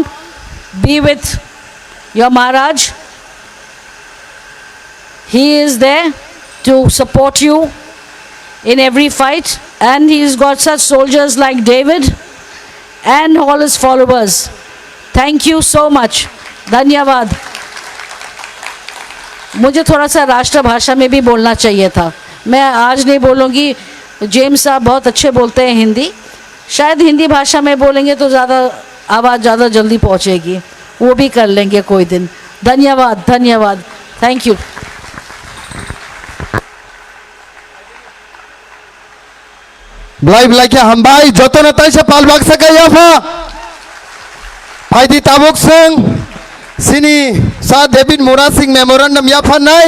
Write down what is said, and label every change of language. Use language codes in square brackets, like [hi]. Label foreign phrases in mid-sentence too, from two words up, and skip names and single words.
[en] Be with your Maharaj. He is there to support you in every fight, and he's got such soldiers like David and all his followers. Thank you so much. [hi] धन्यवाद। मुझे थोड़ा सा राष्ट्रभाषा में भी बोलना चाहिए था। मैं आज नहीं बोलूँगी, जेम्स साहब बहुत अच्छे बोलते हैं हिंदी, शायद हिंदी भाषा में बोलेंगे तो ज़्यादा आवाज़ ज़्यादा जल्दी पहुँचेगी, वो भी कर लेंगे कोई दिन। धन्यवाद, धन्यवाद, [en] Thank you. [trp] Belai hambai joto na taisa palbak sakai yafa. Faidi tabuk sing sini Sir David Mura Singh memorandum yafa nai.